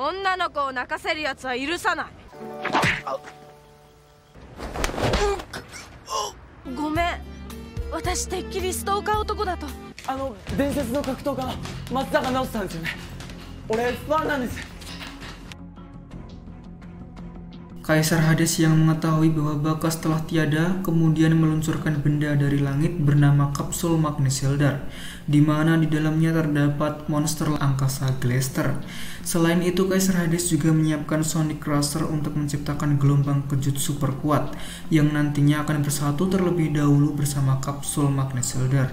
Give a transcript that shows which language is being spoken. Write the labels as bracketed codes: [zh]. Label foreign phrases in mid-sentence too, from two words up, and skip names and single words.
[ja] 女の子を泣かせるやつは許さない。ごめん、私てっきりストーカー男だと。伝説の格闘家松坂直人さんですよね。俺ファンなんです。 [id] Kaisar Hades yang mengetahui bahwa Bakas telah tiada kemudian meluncurkan benda dari langit bernama kapsul Magnesielder, di mana di dalamnya terdapat monster angkasa Gleister. Selain itu, Kaisar Hades juga menyiapkan Sonic Crusher untuk menciptakan gelombang kejut super kuat yang nantinya akan bersatu terlebih dahulu bersama kapsul Magnesielder.